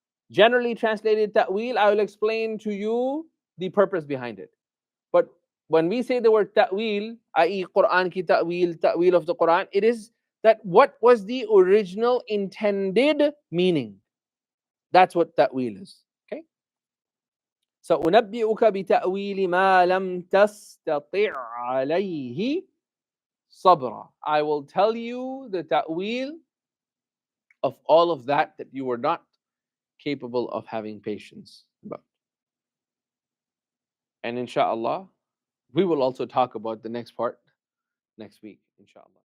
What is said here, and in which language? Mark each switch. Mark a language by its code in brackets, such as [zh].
[en] Generally translated ta'wil, I will explain to you the purpose behind it. But when we say the word ta'wil, i.e. Quran ki ta'wil of the Quran, it is that what was the original intended meaning. That's what ta'wil is. Okay? [ar] سأنبئك بتأويل ما لم تستطع عليه صبرا. [en] I will tell you the ta'wil of all of that you were not capable of having patience about. And inshallah, we will also talk about the next part next week, inshallah.